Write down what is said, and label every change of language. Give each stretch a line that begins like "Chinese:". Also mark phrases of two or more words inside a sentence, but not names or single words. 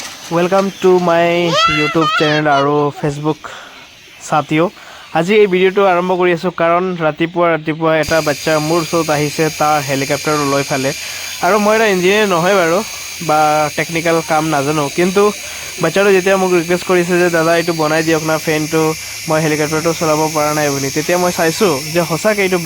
English: welcome to my YouTube channel
Hindi: और फेसबुक साथियों
Assamese: আজি এই ভিডিওটো আৰম্ভ কৰি আছো কাৰণ ৰাতিপুৱা এটা বাচ্চা মোৰ ওচৰত আহিছে তাৰ হেলিকপ্টাৰ লৈ ফালে আৰু মই এটা ইঞ্জিনিয়াৰ নহয় বাৰু বা টেকনিক্যাল কাম নাজানো কিন্তু বাচ্চাটো যেতিয়া মোক ৰিকুৱেষ্ট কৰিছে যে দাদা এইটো বনাই দিয়ক না ফেনটো মই হেলিকপ্টাৰটো চলাব পৰা নাই বুলি তেতিয়া মই চাইছো যে হসাকে এইটো